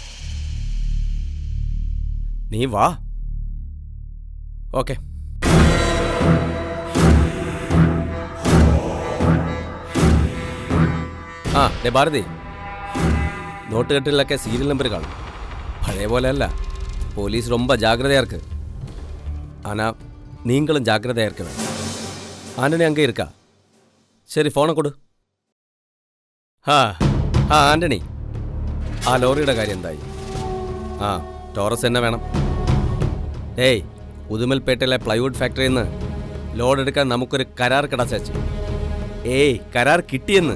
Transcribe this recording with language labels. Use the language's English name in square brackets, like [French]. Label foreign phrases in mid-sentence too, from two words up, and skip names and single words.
[Malayalam] നീ വാ. ഓക്കെ. ആ ഭാരതി, നോട്ടുകെട്ടിലൊക്കെ സീരിയൽ നമ്പർ കാണും. പഴയ പോലെ അല്ല. പോലീസ് [Tamil] ரொம்ப ஜாக்கிரதையா இருக்கு. ஆனா நீங்களும் ஜாக்கிரதையா இருக்க வேண்டும். ஆண்டனி அங்கே இருக்கா? சரி, [Malayalam] ഫോണെ കൊടു. ആന്റണി, ആ ലോറിയുടെ കാര്യം എന്തായി? ആ, ടോറസ് തന്നെ വേണം. ഏയ്, ഉദുമൽപേട്ടയിലെ പ്ലൈവുഡ് ഫാക്ടറിയിൽ നിന്ന് ലോഡ് എടുക്കാൻ നമുക്കൊരു കരാർ കിടച്ചു. ഏയ്, കരാർ കിട്ടിയെന്ന്.